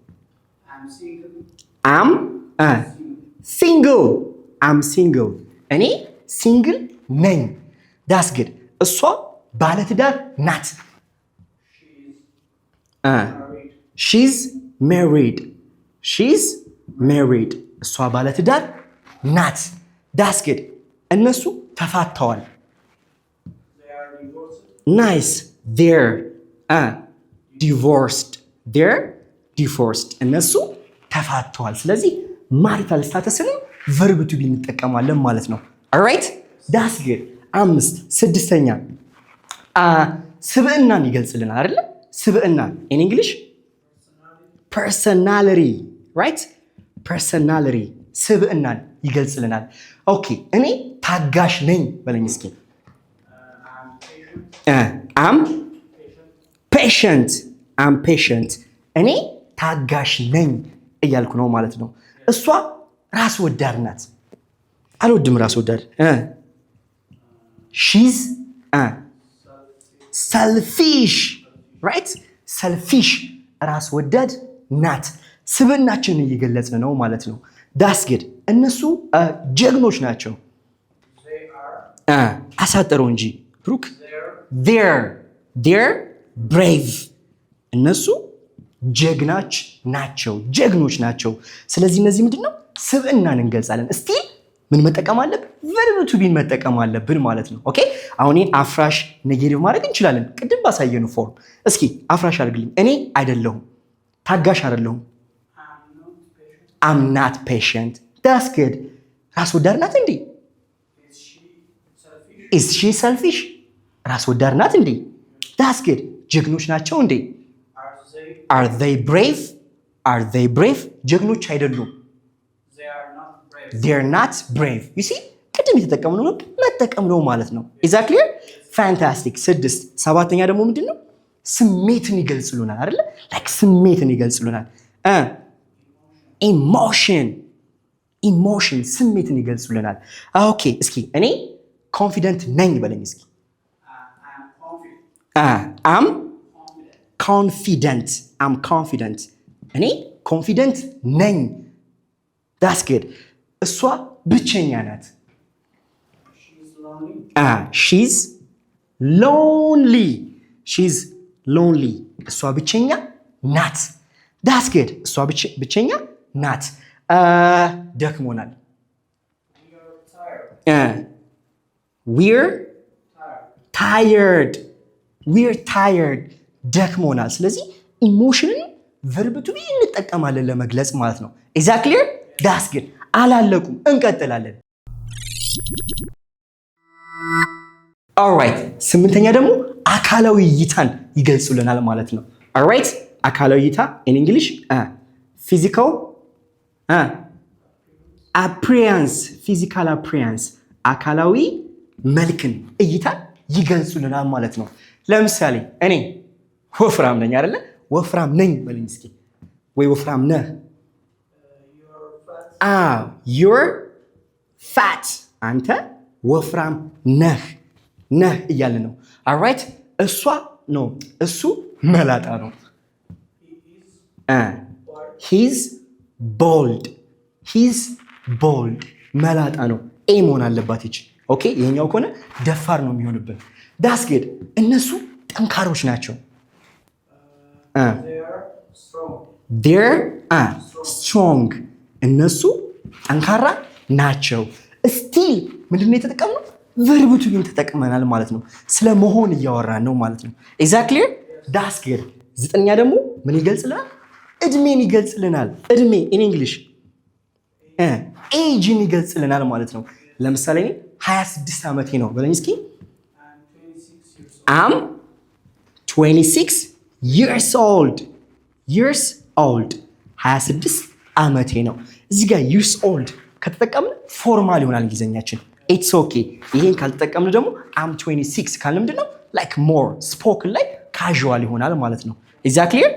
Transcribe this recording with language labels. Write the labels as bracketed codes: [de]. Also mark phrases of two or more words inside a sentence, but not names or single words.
[en] am single [am] እኔ ሲንግል ነኝ። [en] that's good [am] እሷ ባለትዳር ናት። [en] she's married [am] እሷ ባለትዳር ናት። [en] that's good [am] እነሱ ተፋተዋል። ናይስ [en] they're divorced [am] እነሱ ተፋተዋል። ስለዚህ [en] marital status verb to be [am] እንጠቀማለን ማለት ነው። [en] alright that's good [am] ስድስተኛ ስብዕናን ይገልጽልናል አይደለ? [en] ስብዕና in English personality right? [am] personality ስብዕናን ይገልጽልናል። ኦኬ እኔ ታጋሽ ነኝ በለኝ እስኪ። [en] I'm patient [am] እኔ ታጋሽ ነኝ እያልኩ ነው ማለት ነው። እሷ ራስ ወዳድ ናት። አልወድም ራስ ወዳድ። [en] she's selfish right? [am] selfish ራስ ወዳድ ናት። ስብዕናችንን እየገለጽን ነው ማለት ነው። [en] that's good [am] እነሱ ጀግኖች ናቸው። አሳጠረው እንጂ ብሩክ [en] they're brave [am] እነሱ ጀግናች ናቸው፣ ጀግኖች ናቸው። ስለዚህ እነዚህ ምንድነው ስብዕናን እንገልጻለን። እስቲ ምን መጠቀም አለብን? [en] verb to be [am] መጠቀም አለብን ማለት ነው። ኦኬ አሁን ይሄን አፍራሽ ኔጌቲቭ ማድረግ እንችላለን ቅድም ባሳየነው ፎርም። እስኪ አፍራሽ አድርግልኝ። እኔ አይደለሁም፣ ታጋሽ አይደለሁም። [en] I'm not patient. That's good. [am] ራስ ወዳድ ናት እንዴ? [en] Is she selfish? [am] ራስ ወዳድ ናት እንዴ? [en] That's good. [am] ጀግኖች ናቸው እንዴ? [en] Are they brave? Are they brave? [am] ጀግኖች አይደሉም። [en] They are not brave. You see? [am] ቅድም የተጠቀምነው መጠቀም ነው ማለት ነው። [en] Is that clear? [am] Fantastic. 6 7ኛ ደግሞ ምንድነው? ስሜትን ይገልጽሉናል አይደል? like ስሜትን ይገልጽሉናል። ኢሞሽን ስሜትን ይገልጽሉናል። ኦኬ እስኪ እኔ ኮንፊደንት ነኝ በለኝ እስኪ። [en] I'm confident. [am] እኔ ኮንፊደንት ነኝ። [en] that's good. [am] እሷ ብቸኛ ናት። [en] she's lonely. [am] እሷ ብቸኛ ናት። [en] that's good. [am] እሷ ብቸኛ ናት። ደክሞናል። [en] we're tired. [am] ደክሞናል። ስለዚህ ኢሞሽንን [en] verb to be [am] እንጠቀማለን ለመግለጽ ማለት ነው። [en] is that clear? that's good. [am] አላለቁም፣ እንቀጥላለን። alright 8ኛ ደግሞ አካላዊ እይታን ይገልጹልናል ማለት ነው። alright አካላዊ እይታ [en] in English physical appearance [am] አካላዊ መልክን እይታን ይገልጹልናል ማለት ነው። ለምሳሌ እኔ ወፍራም ነኝ አይደለ? ወፍራም ነኝ በለኝ እስኪ። ወይ ወፍራም ነህ? [en] you're fat. [am] አንተ ወፍራም ነህ እያለ ነው። alright እሱ መላጣ ነው። [en] he's bold [am] መላጣ ነው። ኤ መሆን አለባት ይች። ኦኬ ይሄኛው ከሆነ ደፋር ነው የሚሆንብን። [en] that's good. [am] እነሱ ጠንካሮች ናቸው። [en] they're strong. [am] እነሱ ጠንካራ ናቸው። ስቲል ምንድነው የተጠቀምነው? [en] verb to be [am] ተጠቅመናል ማለት ነው። ስለ መሆን እያወራን ነው ማለት ነው። [en] exactly that's good. [am] 9ኛ ደግሞ ምን ይገልጽልናል? እድሜን ይገልጽልናል። እድሜ [en] in English [am] ኤጅን ይገልጽልናል ማለት ነው። ለምሳሌ 26 ዓመቴ ነው በለኝ እስኪ። [en] I'm 26 years old [am] 26 ዓመቴ ነው። እዚህ ጋር [en] years old [am] ከተጠቀምን ፎርማል ይሆናል እንግሊዘኛችን። [en] it's okay። [am] ይሄን ካልተጠቀምን ደግሞ [en] I'm 26 [am] ካልን ምንድነው [en] like more spoken [am] ላይ casual ይሆናል ማለት ነው። [en] is that clear?